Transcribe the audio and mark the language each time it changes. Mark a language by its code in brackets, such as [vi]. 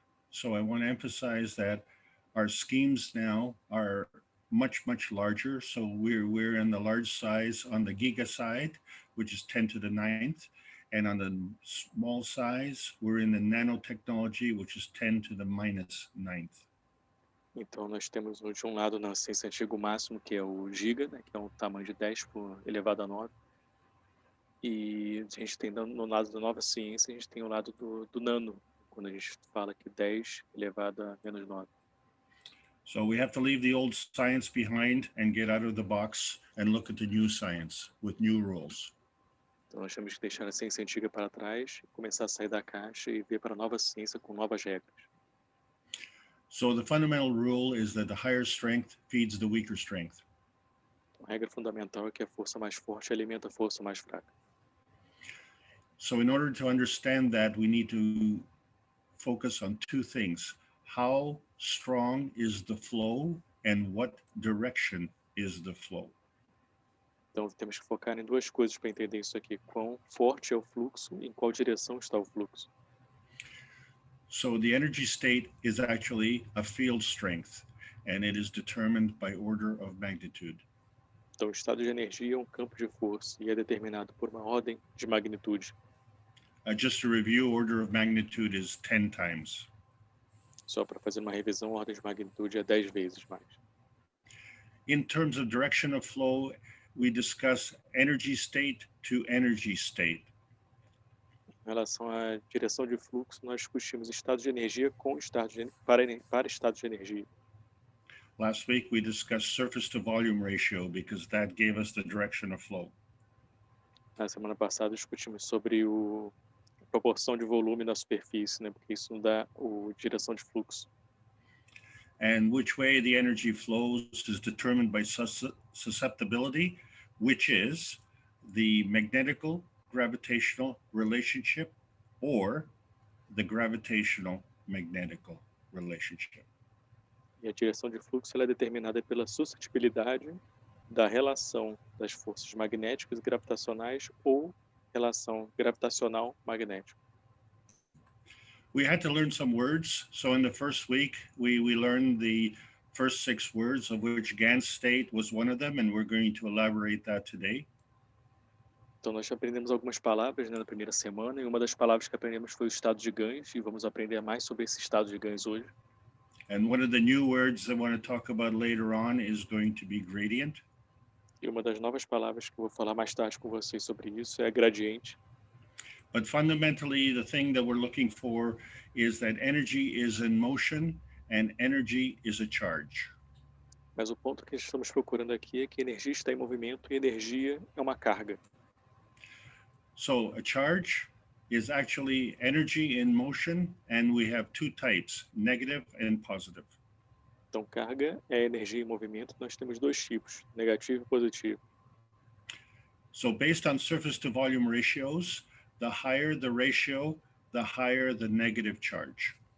[en] So I want to emphasize that our schemes now are much larger. So we're in the large size on the giga side, which is 10 to the 9th. And on the small size, we're in the nano-technology, which is 10 to the minus 9th. [pt] Então, nós temos de um lado na ciência antiga o máximo, que é o giga, né, que é um tamanho de 10 por elevado a 9. E a gente tem no lado da nova ciência, a gente tem o lado do nano, quando a gente fala que 10 elevado a menos 9. [en] So we have to leave the old science behind and get out of the box and look at the new science with new rules. [pt] Então, nós temos que deixar a ciência antiga para trás, começar a sair da caixa e ver para a nova ciência com novas regras. [en] So the fundamental rule is that the higher strength feeds the weaker strength. [pt] Então, a regra fundamental é que a força mais forte alimenta a força mais fraca. [en] So in order to understand that, we need to focus on two things. How strong is the flow and what direction is the flow? [pt] Então, temos que focar em duas coisas para entender isso aqui. Quão forte é o fluxo e em qual direção está o fluxo. [en] So the energy state is actually a field strength, and it is determined by order of magnitude. [pt] Então, o estado de energia é um campo de força e é determinado por uma ordem de magnitude. [en] Just to review, order of magnitude is 10 times. [pt] Só para fazer uma revisão, a ordem de magnitude é 10 vezes mais. [en] In terms of direction of flow, we discuss energy state to energy state. [pt] Em relação à direção de fluxo, nós discutimos estado de energia para estado de energia. [en] Last week, we discussed surface to volume ratio because that gave us the direction of flow. [pt] Na semana passada, discutimos sobre a proporção de volume na superfície, né? Porque isso dá a direção de fluxo. [en] And which way the energy flows is determined by susceptibility, which is the magnetical gravitational relationship or the gravitational magnetical relationship. [pt] E a direção de fluxo ela é determinada pela suscetibilidade da relação das forças magnéticas e gravitacionais ou relação gravitacional magnética. [en] We had to learn some words. So in the first week, we learned the first 6 words, of which Gans state was one of them, and we're going to elaborate that today. [pt] Então, nós aprendemos algumas palavras, né, na primeira semana, e uma das palavras que aprendemos foi o estado de Gans, e vamos aprender mais sobre esse estado de Gans hoje. [en] And one of the new words I want to talk about later on is going to be gradient. [pt] E uma das novas palavras que eu vou falar mais tarde com vocês sobre isso é gradiente. [en] But fundamentally, the thing that we're looking for is that energy is in motion and energy is a charge. [pt] Mas o ponto que estamos procurando aqui é que energia está em movimento e energia é uma carga. [en] So a charge is actually energy in motion, and we have 2 types, negative and positive. [pt] Então, carga é energia em movimento. Nós temos 2 tipos, negativo e positivo. [en] So based on surface to volume ratios, the higher the ratio, the higher the negative charge.